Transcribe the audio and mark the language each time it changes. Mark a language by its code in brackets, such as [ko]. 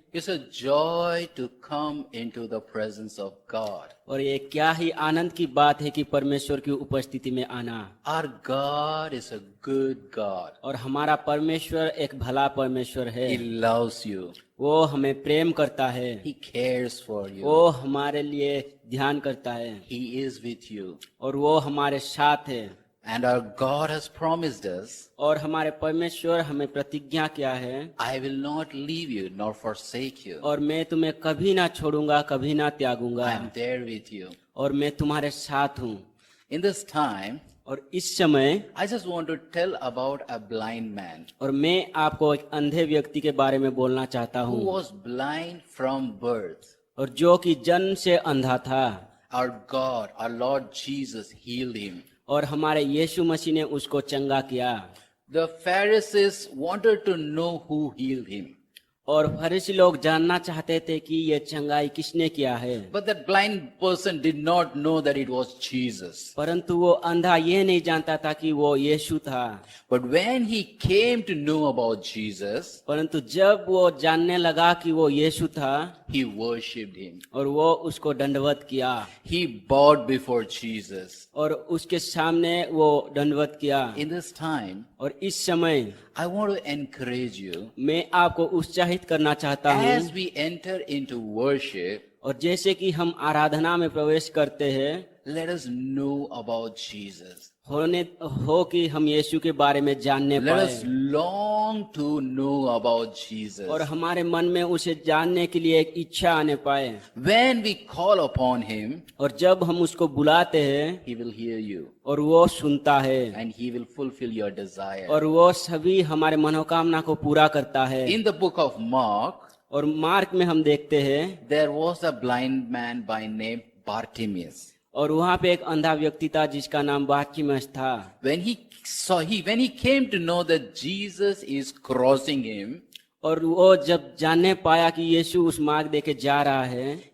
[en] It's a joy to come into the presence of God. [hi] और ये क्या ही आनंद की बात है कि परमेश्वर की उपस्थिति में आना। [en] Our God is a good God. [hi] और हमारा परमेश्वर एक भला परमेश्वर है। [en] He loves you. [hi] वो हमें प्रेम करता है। [en] He cares for you. [hi] वो हमारे लिए ध्यान करता है [en] He is with you. [hi] और वो हमारे साथ है। [en] And our God has promised us, [hi] और हमारे परमेश्वर हमें प्रतिज्ञा किया है, [en] I will not leave you nor forsake you. [hi] और मैं तुम्हें कभी ना छोड़ूंगा, कभी ना [en] I [hi] त्यागूंगा, [en] am there with you. [hi] और मैं तुम्हारे साथ हूँ। [en] In this time, [hi] और इस समय [en] I just want to tell about a blind man [hi] और मैं आपको एक अंधे व्यक्ति के बारे में बोलना चाहता [en] who [hi] हूँ, [en] was blind from birth. [hi] और जो कि जन्म से अंधा था, [en] Our God, our Lord Jesus healed him. [hi] और हमारे यीशु मसीह ने उसको चंगा किया। [en] The Pharisees wanted to know who healed him. [hi] और फरीसी लोग जानना चाहते थे कि ये चंगाई किसने किया है, [en] But that blind person did not know that it was Jesus. [hi] परंतु वो अंधा ये नहीं जानता था कि वो यीशु था। [en] But when he came to know about Jesus, [hi] परंतु जब वो जानने लगा कि वो यीशु था, [en] he worshipped him. [hi] और वो उसको दंडवत किया, [en] He bowed before Jesus. [hi] और उसके सामने वो दंडवत किया। [en] In this time, [hi] और इस समय [en] I want to encourage you, [hi] मैं आपको उत्साहित करना चाहता हूँ, [en] as we enter into worship, [hi] और जैसे कि हम आराधना में प्रवेश करते हैं, [en] let us know about Jesus. [hi] हो कि हम यीशु के बारे में जानने [en] Let [hi] पाए, [en] us long to know about Jesus. [hi] और हमारे मन में उसे जानने के लिए एक इच्छा आने पाए। [en] When we call upon him, [hi] और जब हम उसको बुलाते हैं, [en] he will hear you [hi] और वो सुनता है, [en] and he will fulfill your desire. [hi] और वो सभी हमारे मनोकामना को पूरा करता है। [en] In the book of Mark, [hi] और मार्क में हम देखते हैं, [en] there was a blind man by name Bartimaeus. [hi] और वहाँ पे एक अंधा व्यक्ति था जिसका नाम बारतिमेउस था। [en] When he came to know that Jesus is crossing him, [hi] और वो जब जानने पाया कि यीशु उस मार्ग देके जा रहा है,